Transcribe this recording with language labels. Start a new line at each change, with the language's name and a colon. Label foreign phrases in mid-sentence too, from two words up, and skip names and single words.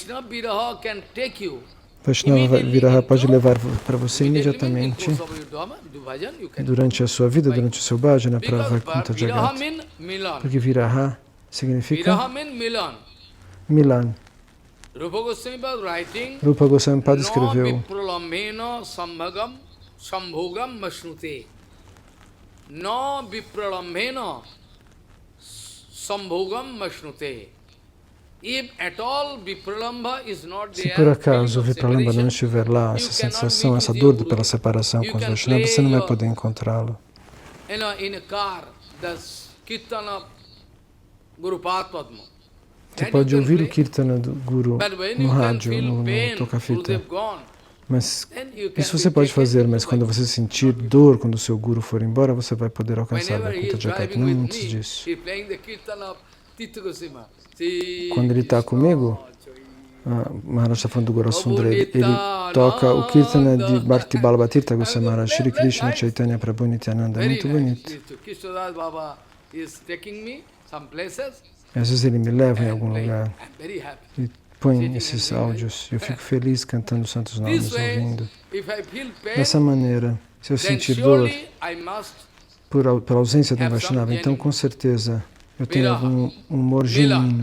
Portuguese: Vaishnava Viraha pode levar para você imediatamente, durante a sua vida, durante o seu bhajana, para Vaikuntha Jagat. Porque Viraha significa Milan. Rupa Goswami Pada escreveu:
Sanskrit: No vipralambhena sambhogam mashnute.
Portuguese: Se por acaso o Vipralambha não estiver lá, essa sensação, essa dor pela separação com os Vaishnavas, você não vai poder encontrá-lo. Você pode ouvir o Kirtana do Guru no rádio, no toca-fita. Mas isso você pode fazer, mas quando você sentir dor, quando o seu Guru for embora, você vai poder alcançar o Vaikuntha Jagat, não antes disso. Quando ele está comigo, Maharaj está falando do Gaurasundara, ele toca o Kirtana de Bhakti Ballabha Tirtha Goswami Maharaj, Shri Krishna Chaitanya Prabhu Nityananda, é muito bonito. Às vezes ele me leva em algum lugar e põe esses áudios. Eu fico feliz cantando os santos nomes, ouvindo. Dessa maneira, se eu sentir dor pela ausência do Vaishnava, então com certeza eu tenho algum humor genuíno.